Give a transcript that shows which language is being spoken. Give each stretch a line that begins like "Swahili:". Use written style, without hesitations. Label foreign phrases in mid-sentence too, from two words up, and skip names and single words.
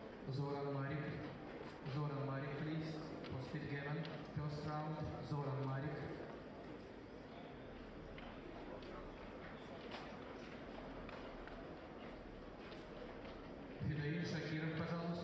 English: Zoran Marik. Zoran Marik, please. For speed gammon, first round, Zoran Marik.
Russian: Фидаиль Шакиров, пожалуйста.